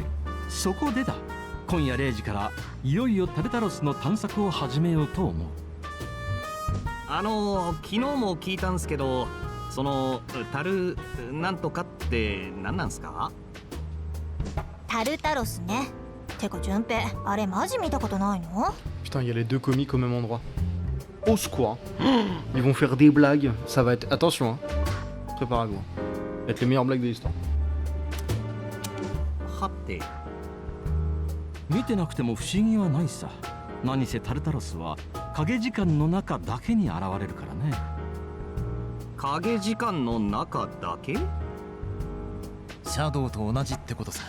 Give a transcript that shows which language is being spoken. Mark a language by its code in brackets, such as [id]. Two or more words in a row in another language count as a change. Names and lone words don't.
[ja] そこでだ、今夜0時からいよいよタルタロスの探索を始めようと思う。昨日も聞いたんすけど、そのタルなんとかって何なんすか？タルタロスね。てか順平、あれマジ見たことないの？ [fr] Putain, il y a les deux comiques au même endroit. Au secours. Ils vont faire des blagues. Ça va être... Attention, hein. Préparez-vous. Ça va être les meilleures blagues de l'histoire. [ja] はて。見てなくても不思議はないさ。何せタルタロスは影時間の中だけに現れるからね。影時間の中だけ？シャドウと同じってことさ。